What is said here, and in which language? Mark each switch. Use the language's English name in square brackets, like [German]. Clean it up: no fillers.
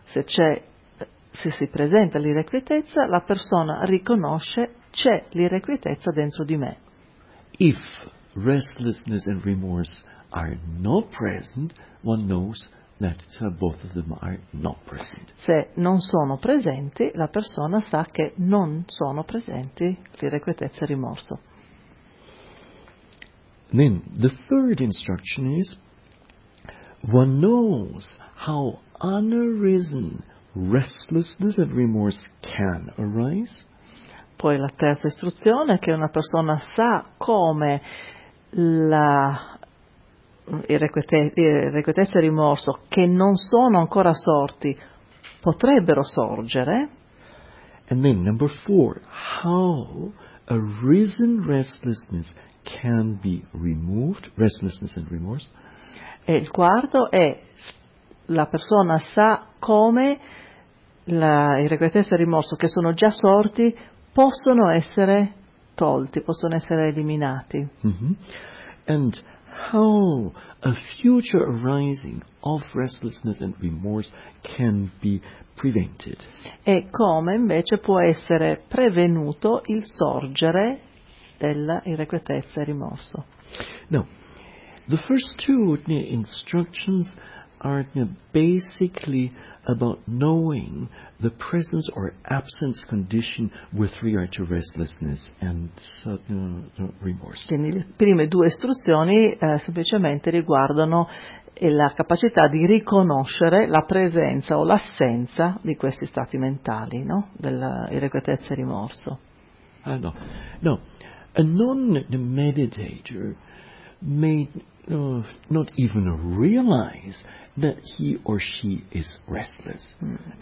[Italian] Se si presenta l'irrequietezza, la persona riconosce c'è l'irrequietezza dentro di me. [English] If restlessness and remorse are not present, one knows that both of them are not present. [Italian] Se non sono presenti, la persona sa che non sono presenti l'irrequietezza e il rimorso. [English] Then the third instruction is one knows how unarisen restlessness and remorse can arise. [Italian] Poi la terza istruzione è che una persona sa come la irrequietezza e rimorso che non sono ancora sorti potrebbero sorgere. [English] And then number 4, how arisen restlessness can be removed, restlessness and remorse. [Italian] E il quarto è la persona sa come la irrequietezza e rimorso che sono già sorti possono essere tolti, possono essere eliminati. Mm-hmm. [English] And how a future arising of restlessness and remorse can be prevented. [Italian] E come invece può essere prevenuto il sorgere dell'irrequietezza e rimorso. [English] Now, the first two instructions are basically about knowing the presence or absence condition with regard to restlessness and remorse. [Italian] Quindi le prime due istruzioni semplicemente riguardano la capacità di riconoscere la presenza o l'assenza di questi stati mentali, no? Dell'irrequietezza e rimorso. No. [English] A non-meditator may not even realize that he or she is restless. Mm.